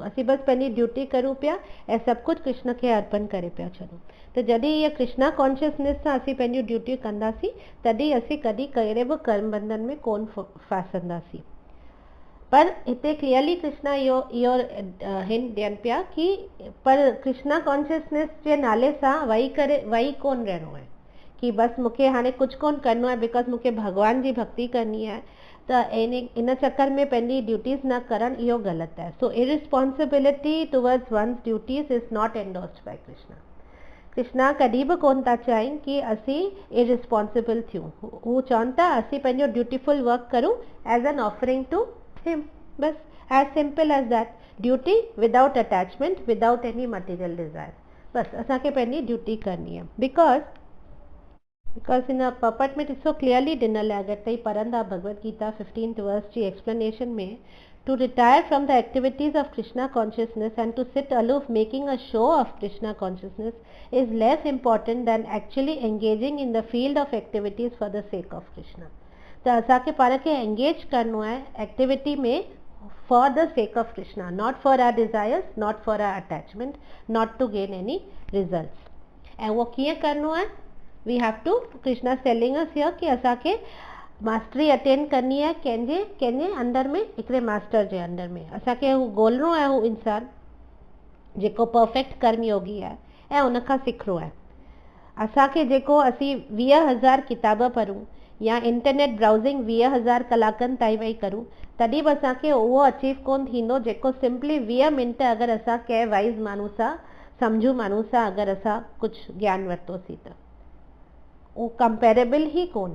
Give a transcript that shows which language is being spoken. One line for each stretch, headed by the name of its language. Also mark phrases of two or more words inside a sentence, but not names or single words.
Sindhi: असीं बसि पंहिंजी ड्यूटी करूं पिया ऐं सभु कुझु कृष्ण खे अर्पण करे पिया छॾूं. त जॾहिं इहा
English: Krishna consciousness
Sindhi: सां असीं पंहिंजूं ड्यूटियूं कंदासीं तॾहिं असीं कॾहिं कहिड़े बि कर्म बंधन में कोन फासंदासीं. पर हिते क्लियरली कृष्णा इहो हिंट ॾियनि पिया कि पर
English: Krishna consciousness
Sindhi: जे नाले सां वही कोन रहणो आहे कि बसि मूंखे हाणे कुझु कोन करिणो आहे बिकॉज मूंखे भॻवान जी भक्ति करणी आहे. त इन चक्कर में पंहिंजी ड्यूटीज़ न करणु इहो ग़लति आहे.
English: so irresponsibility towards one's duties is not endorsed by Krishna.
Sindhi: कृष्णा कॾहिं बि कोन था चाहिनि कि असीं इरिस्पॉन्सिबल थियूं. हू चवनि था असीं पंहिंजो ड्यूटीफुल वर्क करूं
English: as an offering to him. बसि as simple as that. duty without attachment, without any material desire.
Sindhi: बसि असांखे पंहिंजी ड्यूटी करणी आहे.
English: Because in a puppet में so clearly
Sindhi: ॾिनल आहे. अगरि तव्हां पढ़ंदा भगवत गीता 15th verse जी explanation में,
English: to retire from the activities of Krishna consciousness and to sit aloof making a show of Krishna consciousness is less important than actually engaging in the field of activities for the sake of Krishna.
Sindhi: त असांखे पाण खे engage करिणो आहे एक्टिविटी में
English: for the sake of Krishna, not for our desires, not for our attachment, not to gain any results.
Sindhi: ऐं उहो कीअं करिणो आहे?
English: we have to, Krishna telling us here कि असांखे mastery attend करणी आहे कंहिंजे अंदर में, हिकिड़े मास्टर जे अंदर में.
Sindhi: असांखे हू ॻोल्हणो आहे, हू इंसान जेको परफेक्ट कर्मयोगी आहे ऐं उनखां सिखणो आहे. असांखे जेको असीं 20,000 किताब पढ़ूं या
English: internet browsing
Sindhi: 20,000 कलाकनि ताईं वेही करूं तॾहिं बि असांखे उहो अचीव कोन थींदो जेको सिंपली 20 मिंट अगरि असां कंहिं वाइज़ माण्हू सां, सम्झू माण्हू सां अगरि असां कुझु ज्ञान वरितोसीं त उहो कंपेरेबल ई कोन्हे.